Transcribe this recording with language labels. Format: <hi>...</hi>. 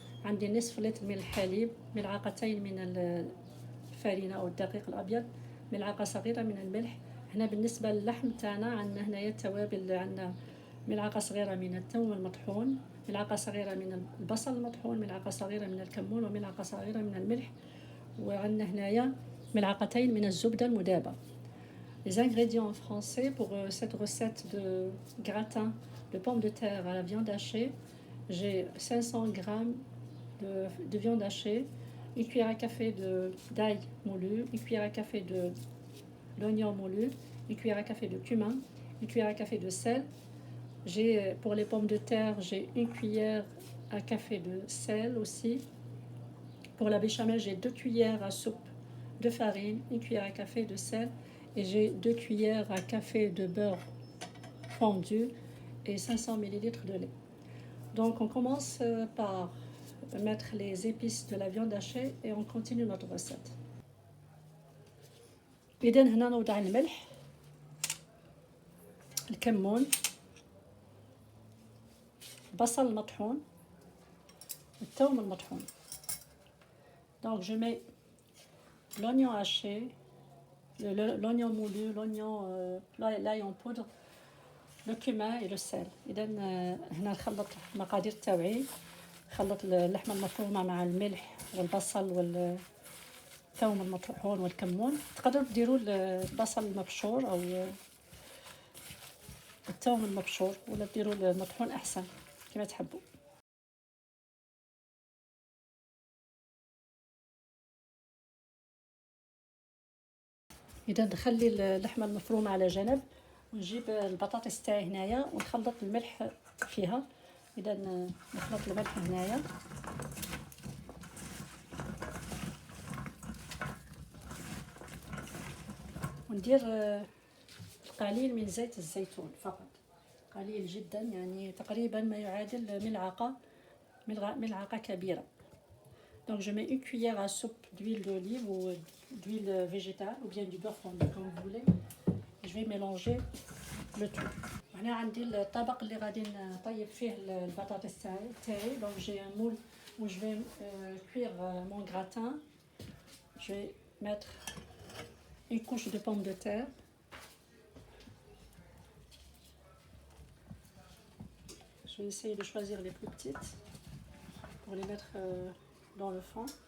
<ar>عندي نصف لتر من الحليب، ملعقتين من الفارينة أو الدقيق الأبيض، ملعقة صغيرة من الملح. هنا بالنسبة للحم تاعنا عندنا هنايا التوابل، عندنا ملعقة صغيرة من الثوم المطحون، ملعقة صغيرة من البصل المطحون، ملعقة صغيرة من الكمون، وملعقة صغيرة من الملح. وعندنا هنايا ملعقتين من الزبدة المذابة.</ar> <fr>Les ingrédients en français pour cette recette de gratin de pommes de terre à la viande hachée, j'ai 500 g de viande hachée, une cuillère à café d'ail moulu, une cuillère à café de l'oignon moulu, une cuillère à café de cumin, une cuillère à café de sel. Pour les pommes de terre, j'ai une cuillère à café de sel aussi. Pour la béchamel, j'ai 2 cuillères à soupe de farine, une cuillère à café de sel, et j'ai 2 cuillères à café de beurre fondu et 500 ml de lait. Donc on commence par mettre les épices de la viande hachée et on continue notre recette.</fr> <ar>إذا هنا نوضع الملح، الكمون، البصل المطحون، الثوم المطحون.</ar> <fr>Donc je mets l'oignon haché, l'oignon moulu, l'ail en poudre, le cumin et le sel.</fr> <ar>إذا هنا نخلط المقادير تاوعي، نخلط اللحمة المفرومة مع الملح والبصل والثوم المطحون والكمون. تقدروا ديروا البصل المبشور أو الثوم المبشور، ولا ديروا المطحون أحسن كما تحبوا. إذا نخلي اللحمة المفرومة على جنب، ونجيب البطاطس تاعي هنايا ونخلط الملح فيها. إذا نخلط الملح هنايا، وندير قليل من زيت الزيتون فقط، قليل جدا، يعني تقريبا ما يعادل ملعقة كبيرة.</ar> <fr>Donc je mets une cuillère à soupe d'huile d'olive ou d'huile végétale ou bien du beurre fondu comme vous voulez. Je vais mélanger le tout.</fr> <ar>هنا عندي الطبق اللي غادي نطيب فيه البطاطس تاعي.</ar> <fr>Donc j'ai un moule où je vais cuire mon gratin. Je vais mettre une couche de pommes de terre. Je vais essayer de choisir les plus petites pour les mettre dans le fond.</fr>